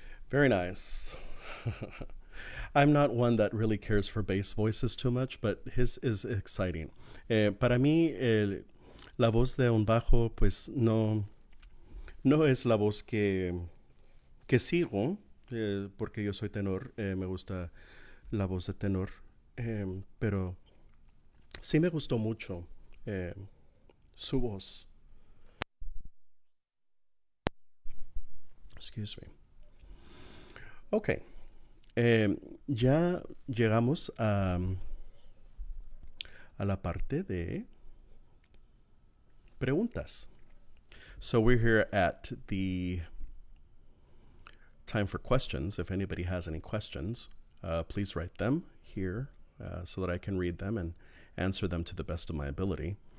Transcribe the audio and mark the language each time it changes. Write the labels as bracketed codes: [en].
[en] Very nice. I'm not one that really cares for bass voices too much, but his is exciting. [es] Para mí, la voz de un bajo, pues no es la voz que sigo, porque yo soy tenor, me gusta la voz de tenor, pero sí me gustó mucho su voz. [en] Excuse me. [es] Ok, ya llegamos a la parte de preguntas. [en] So we're here at the time for questions. If anybody has any questions, please write them here so that I can read them and answer them to the best of my ability.